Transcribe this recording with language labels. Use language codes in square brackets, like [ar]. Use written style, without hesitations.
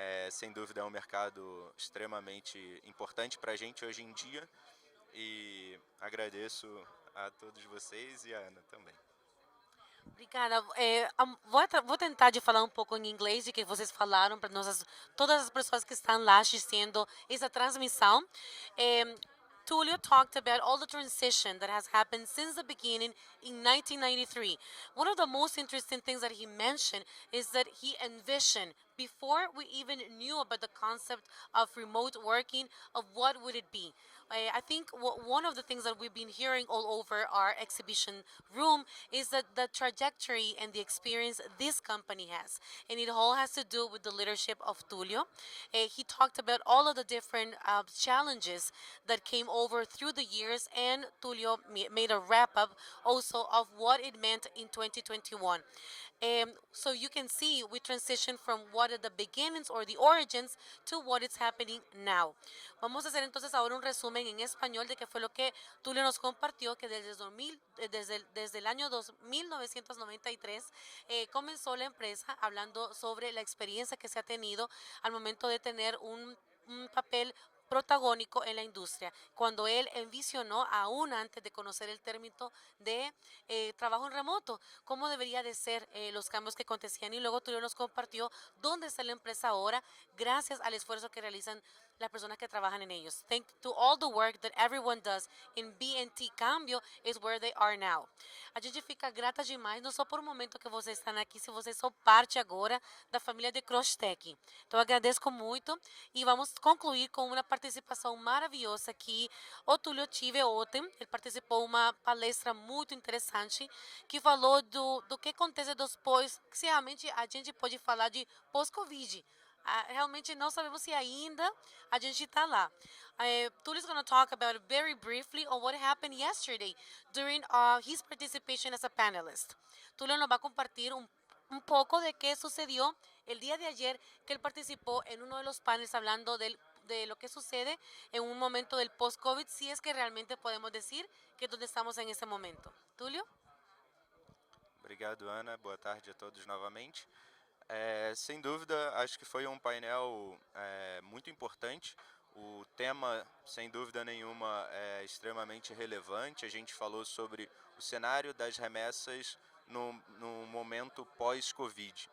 [pt] Sem dúvida é um mercado extremamente importante para a gente hoje em dia e agradeço a todos vocês e a Ana também. Obrigada. Vou tentar de falar um pouco em inglês de que vocês falaram para todas as pessoas que estão lá assistindo essa transmissão. [en] Tulio talked about all the transition that has happened since the beginning in 1993. One of the most interesting things that he mentioned is that he envisioned, before we even knew about the concept of remote working, of what would it be. I think one of the things that we've been hearing all over our exhibition room is that the trajectory and the experience this company has. And it all has to do with the leadership of Tulio. He talked about all of the different challenges that came over through the years, and Tulio made a wrap up also of what it meant in 2021. So you can see we transition from what are the beginnings or the origins to what is happening now. [es] Vamos a hacer entonces ahora un resumen en español de qué fue lo que Tulio nos compartió, que desde el año 1993 comenzó la empresa hablando sobre la experiencia que se ha tenido al momento de tener un papel protagónico en la industria, cuando él envisionó aún antes de conocer el término de trabajo en remoto, cómo debería de ser los cambios que acontecían, y luego Tulio nos compartió dónde está la empresa ahora gracias al esfuerzo que realizan las personas que trabajan en ellos. [en] Thank to all the work that everyone does in B&T Cambio is where they are now. [pt] A gente fica grata demais, não só por um momento que vocês estão aqui, se vocês são parte agora da família de Crosstech. Então, agradeço muito e vamos concluir com uma participação maravilhosa que o Tulio tive ontem. Ele participou de uma palestra muito interessante que falou do que acontece depois, que realmente a gente pode falar de pós-Covid. Realmente não sabemos se ainda a gente está lá. [en] Tulio is going to talk about it very briefly on what happened yesterday during his participation as a panelist. [es] Tulio nos va a compartir un poco de qué sucedió el día de ayer que él participó en uno de los paneles hablando de lo que sucede en un momento del post-COVID, si es que realmente podemos decir que es donde estamos en ese momento. Tulio? [pt] Obrigado, Ana. Boa tarde a todos novamente. Sem dúvida, acho que foi um painel muito importante, O tema, sem dúvida nenhuma, é extremamente relevante. A gente falou sobre o cenário das remessas no momento pós-Covid.